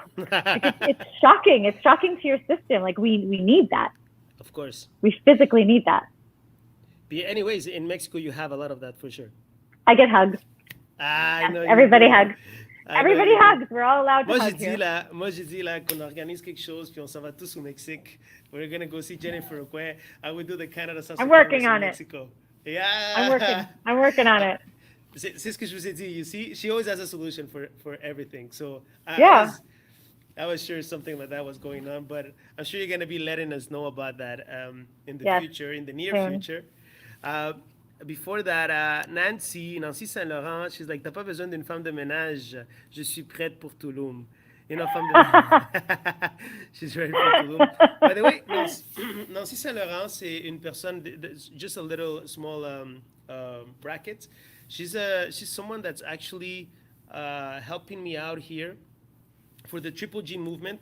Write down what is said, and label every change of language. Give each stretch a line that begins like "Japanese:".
English: It's shocking. It's shocking to your system. Like we need that. Of course. We physically need that. But anyways, in Mexico, you have a lot of that for sure. I get hugs. I know. Everybody hugs. Everybody hugs. We're all allowed to hug here.
French: Moi, j'ai dit là qu'on organise quelque chose, puis on s'en va tous au Mexique.
English: We're going to go see Jennifer Aucoin. I would do the Canada Salsa. I'm working on it. Mexico. Yeah. I'm working on it.
French: C'est ce que je vous ai dit.
English: You see, she always has a solution for everything. So yeah. I was sure something like that was going on, but I'm sure you're going to be letting us know about that in the future, in the near future. Before that,
French: Nancy Saint-Laurent,
English: she's like,
French: t'as pas besoin d'une femme de ménage, je suis prête pour Tulum.
English: You know,
French: femme de
English: she's ready for Tulum. By the way, Nancy Saint-Laurent,
French: c'est une personne,
English: just a little small bracket. She's someone that's actually helping me out here for the Triple G movement.